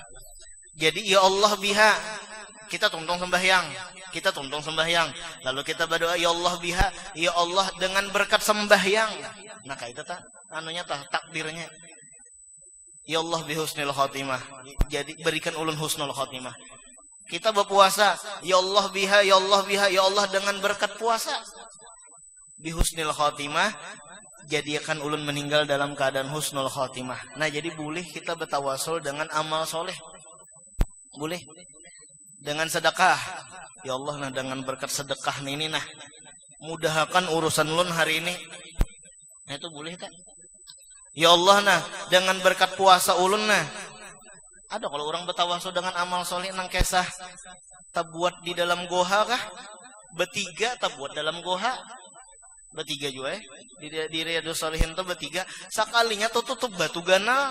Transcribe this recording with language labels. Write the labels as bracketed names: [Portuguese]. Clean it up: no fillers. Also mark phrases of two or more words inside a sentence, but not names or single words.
[Banjar] Jadi [Arabic] يا الله بها, [Banjar] kita tuntung sembahyang, kita tuntung sembahyang. Lalu kita berdoa [Arabic] يا الله بها يا الله [Banjar] dengan berkat sembahyang. Nah kayak itu tak, anunya tak takdirnya. [Arabic] يا الله بحسن الخاتمة. [Banjar] Jadi berikan ulun [Arabic] حسن الخاتمة. [Banjar] Kita berpuasa, [Arabic] يا الله بها يا الله بها يا الله [Banjar] dengan berkat puasa. [Arabic] بحسن الخاتمة, [Banjar] jadikan ulun meninggal dalam keadaan [Arabic] حسن الخاتمة. [Banjar] Nah jadi boleh kita bertawasul dengan amal soleh. Boleh dengan sedekah. [Arabic] يا الله [Banjar] nah dengan berkat sedekah ini nah mudahkan urusan ulun hari ini. Nah itu boleh tak? [Arabic] يا الله [Banjar] nah dengan berkat puasa ulun nah. Ada kalau orang bertawasul dengan amal soleh nang kesah tabuat di dalam goha kah? Bertiga tabuat dalam goha. Bertiga juga di Riyadhus Shalihin tuh bertiga. Sekalinya tutup batu ganal.